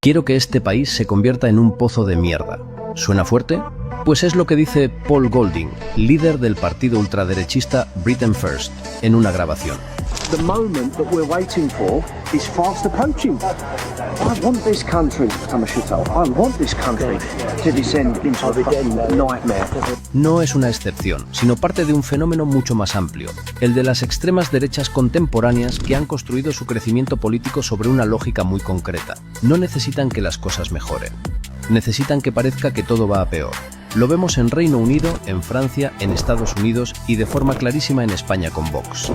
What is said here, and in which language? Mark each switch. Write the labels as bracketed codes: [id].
[es] Quiero que este país se convierta en un pozo de mierda. ¿Suena fuerte? Pues es lo que dice Paul Golding, líder del partido ultraderechista Britain First, en una grabación. [en] The moment that we're waiting for is fast approaching. I want this country to become a shithole. I want this country to descend into a fucking nightmare. [es] No es una excepción, sino parte de un fenómeno mucho más amplio, el de las extremas derechas contemporáneas que han construido su crecimiento político sobre una lógica muy concreta. No necesitan que las cosas mejoren. Necesitan que parezca que todo va a peor. Lo vemos en Reino Unido, en Francia, en Estados Unidos y de forma clarísima en España con Vox.